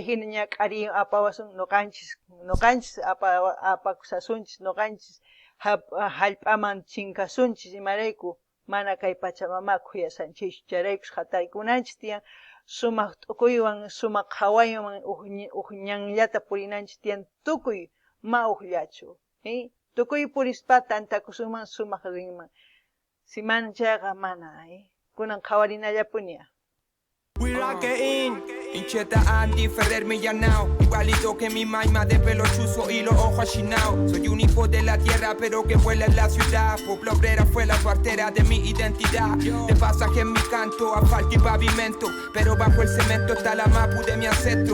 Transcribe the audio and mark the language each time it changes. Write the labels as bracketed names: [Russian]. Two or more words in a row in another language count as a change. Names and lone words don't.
[Quechua] hina ña k'ari apawasun noqanchis apakusasunchis noqanchis hallp'aman chinkasunchis imarayku mana kay pachamama khuyasanchis charaykus hataraykunanchis tiyan sumaq t'ukuywan sumaq hawaywan uq ñanllata purinanchis tiyan tukuy ma uqllachu tukuy purispa tantakusunman sumaq rinman si mana chayqa mana kunan qhawarinallapuña. [English] We rockin', [Spanish] hincheta Andy Ferrer Millanao, igualito que mi maima de pelo chuzo y los ojos achinados. Soy un hijo de la tierra pero que vuela en la ciudad. Pueblo obrera fue la partera de mi identidad. De pasaje en mi canto, asfalto y pavimento, pero bajo el cemento está la mapu de mi ancestro.